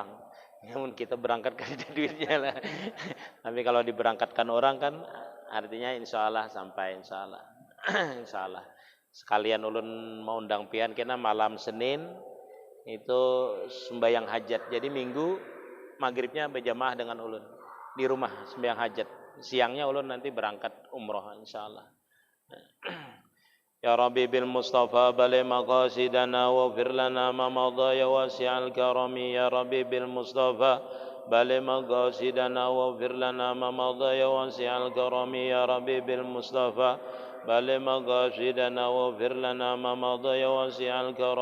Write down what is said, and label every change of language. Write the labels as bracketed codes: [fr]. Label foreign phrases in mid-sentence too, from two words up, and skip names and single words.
[id] Namun kita berangkatkan duitnya lah. Tapi kalau diberangkatkan orang kan artinya [ar] إن شاء الله [id] sampai [ar] إن شاء الله. إن شاء الله. [bjn] Sekalian ulun mau undang pian kena malam Senin itu sembahyang hajat. Jadi minggu maghribnya berjamaah dengan ulun di rumah sembahyang hajat. Siangnya ulun nanti berangkat umroh [ar] إن شاء الله. يا ربي بالمصطفى بلغ مقاصدنا واغفر لنا ما مضى يا واسع الكرم. يا ربي بالمصطفى بلغ مقاصدنا واغفر لنا ما مضى يا واسع الكرم. يا ربي بالمصطفى بلغ مقاصدنا واغفر لنا ما مضى يا واسع الكرم.